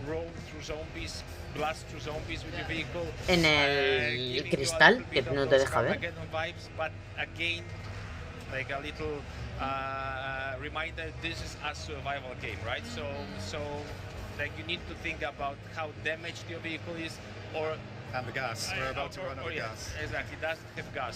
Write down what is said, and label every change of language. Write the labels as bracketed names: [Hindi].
[English] Roam through zombies, blast through zombies with your vehicle. [Spanish] En el cristal, que no te deja ver. [English] Vibes, but again, like a little reminder, this is a survival game, right? So like you need to think about how damaged your vehicle is, and the gas. We're about to run out of gas. Exactly, that's have gas.